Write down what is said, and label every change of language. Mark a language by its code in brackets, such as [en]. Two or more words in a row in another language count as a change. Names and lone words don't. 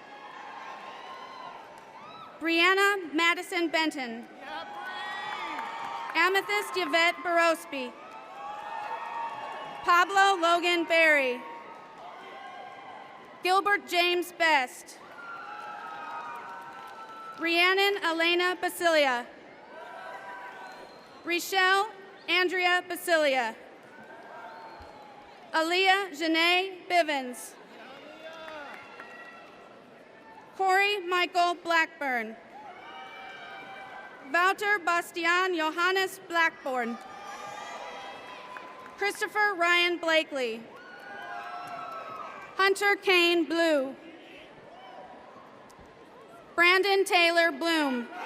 [en] Brianna Madison Benton. Amethyst Yvette Barosby. Pablo Logan Berry. Gilbert James Best. Rhiannon Elena Basilia. Richelle Andrea Basilia. Aaliyah Janae Bivens. Corey Michael Blackburn. Wouter Bastian Johannes Blackburn. Christopher Ryan Blakely. Hunter Kane Blue. Brandon Taylor Bloom.